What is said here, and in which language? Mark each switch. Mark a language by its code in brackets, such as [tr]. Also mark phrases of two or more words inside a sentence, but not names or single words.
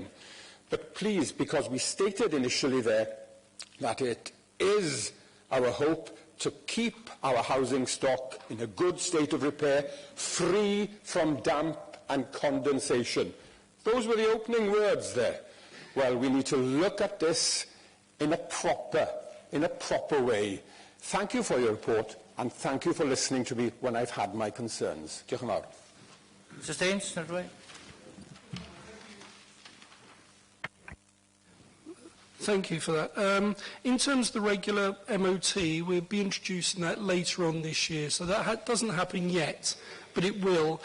[en] But please, because we stated initially there that it is our hope to keep our housing stock in a good state of repair, free from damp and condensation. Those were the opening words there. Well, we need to look at this in a proper way. Thank you for your report, and thank you for listening to me when I've had my concerns. [cy] Diolch yn fawr. [en] Mr. Staines, Thank you for that. In terms of the regular MOT, we'll be introducing that later on this year, so that doesn't happen yet, but it will.